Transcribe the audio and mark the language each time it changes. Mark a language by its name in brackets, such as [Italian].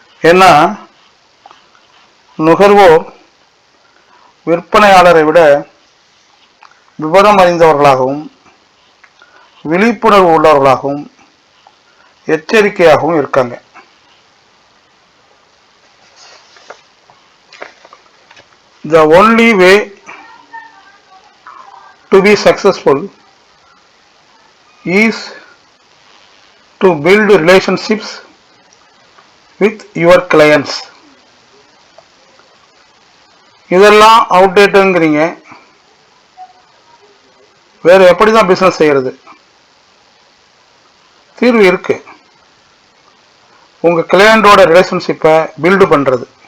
[Tamil] ஏன்னா நுகர்வோர் விற்பனையாளரை விட விவரம் அறிந்தவர்களாகவும் விழிப்புணர்வு உள்ளவர்களாகவும் எச்சரிக்கையாகவும் இருக்காங்க. [English] The only way to be successful is to build relationships with your clients. [Tamil] இதெல்லாம் அவுட்டேட்டுங்கிறீங்க, வேற எப்படிதான் பிசினஸ் செய்யறது? தீர்வு இருக்கு. உங்க கிளையண்டோட ரிலேஷன்ஷிப்பை பில்டு பண்றது.